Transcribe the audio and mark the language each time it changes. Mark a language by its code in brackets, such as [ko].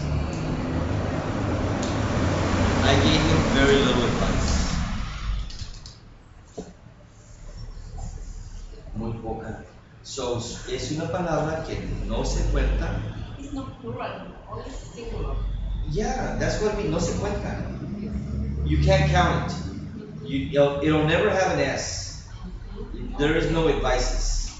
[en] I gave him very little advice. [es] Muy poca. So, es una palabra que no se cuenta. [en] It's not plural, only singular. Yeah, that's what I mean, [es] no se cuenta. [en] You can't count it. It'll never have an S. There is no advices.